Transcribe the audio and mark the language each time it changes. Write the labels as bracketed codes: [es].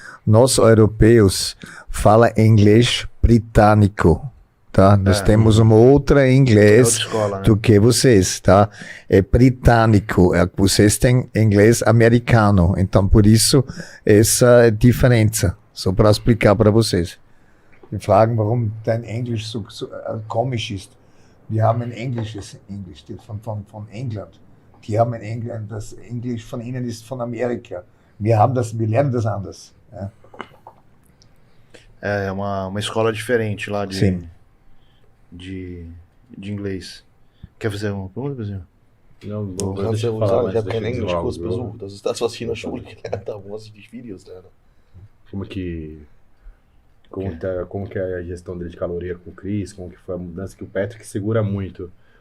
[pt] Nós, europeus, fala inglês britânico, tá? Nós temos uma outra inglês escola, né? do que vocês, tá? É britânico, vocês têm inglês americano, então por isso essa diferença, só para explicar para vocês. [de] Die fragen, warum dein Englisch so komisch ist. Wir haben ein englisches Englisch von England. Die haben in England, das Englisch von ihnen ist von Amerika. Wir lernen das anders. Ja. [pt] É uma escola diferente lá de inglês. Quer fazer uma pergunta, Brasil? Não, deixa eu falar. [de] Ich habe keinen Englischkurs besucht. Das ist das, was ich in der Schule gelernt habe, was ich durch Videos lerne. [pt] Como que é a gestão dele de caloria com o Chris? Como que foi a mudança que o Patrick segura muito?